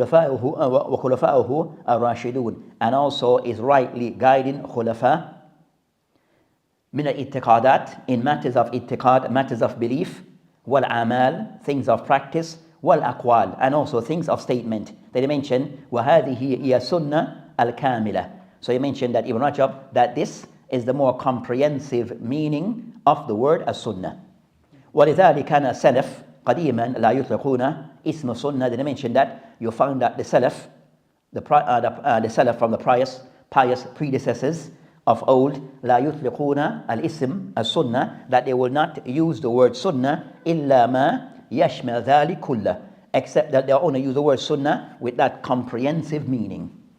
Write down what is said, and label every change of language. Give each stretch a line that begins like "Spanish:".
Arabic: وخلفاؤه الراشدون,
English: and also is rightly guiding khulafa
Arabic: من الاتقادات,
English: in matters of itiqad, matters of belief,
Arabic: والأعمال,
English: things of practice,
Arabic: والأقوال,
English: and also things of statement. Then he mentioned
Arabic: وهذه هي السنة الكاملة.
English: So he mentioned that Ibn Rajab, that this is the more comprehensive meaning of the word as-sunnah.
Arabic: ولذلك كان السلف قديما لا يطلقون اسم السنة.
English: Then he mentioned that you find that the salaf, the salaf from the pious predecessors of old,
Arabic: لا يطلقون الاسم السنة,
English: that they will not use the word sunnah
Arabic: إلا ما يشمل ذلك كله,
English: except that they only use the word sunnah with that comprehensive meaning.